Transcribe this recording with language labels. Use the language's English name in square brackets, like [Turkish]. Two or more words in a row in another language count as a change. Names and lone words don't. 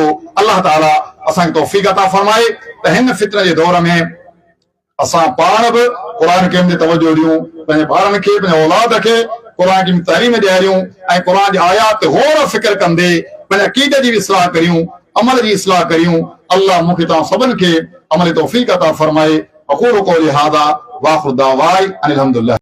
[Sindhi] अल्लाह ताला असांखे तौफ़ीक़ अता फरमाए त हिन फितने जे दौर में असां पाण बि क़ुरान करीम ते तवज्जो ॾियूं, पंहिंजे ॿारनि खे, पंहिंजे औलाद खे क़ुरान की तालीम ॾियारियूं ऐं क़ुरान जी आयात ते गौर फ़िक्र कंदे पंहिंजे अक़ीदे जी बि इस्लाह करियूं, अमल जी इस्लाह करियूं। अल्लाह मूंखे तव्हां सभिनि खे अमल तौफ़ीक़ अता फरमाए। [Arabic] أقول قولي هذا وآخر دعوانا أن الحمد لله.